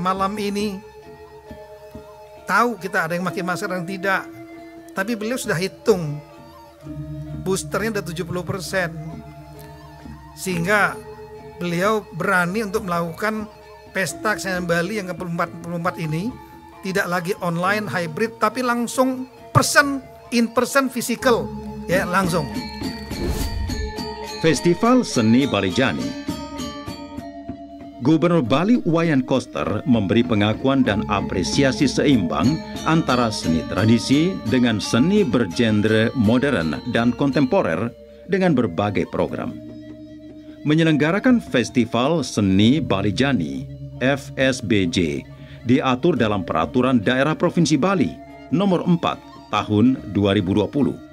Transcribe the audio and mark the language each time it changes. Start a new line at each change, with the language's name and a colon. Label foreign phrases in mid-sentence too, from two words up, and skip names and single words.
Indonesian: malam ini, tahu kita ada yang pakai masker dan tidak, tapi beliau sudah hitung, boosternya udah 70%, sehingga beliau berani untuk melakukan pesta kesenian Bali yang ke-44 ini tidak lagi online, hybrid, tapi langsung
English: in person, physical,
Indonesian: ya langsung. Festival Seni Balijani. Gubernur Bali Wayan Koster memberi pengakuan dan apresiasi seimbang antara seni tradisi dengan seni bergenre modern dan kontemporer dengan berbagai program. Menyelenggarakan Festival Seni Balijani (FSBJ) diatur dalam Peraturan Daerah Provinsi Bali Nomor 4 Tahun 2020.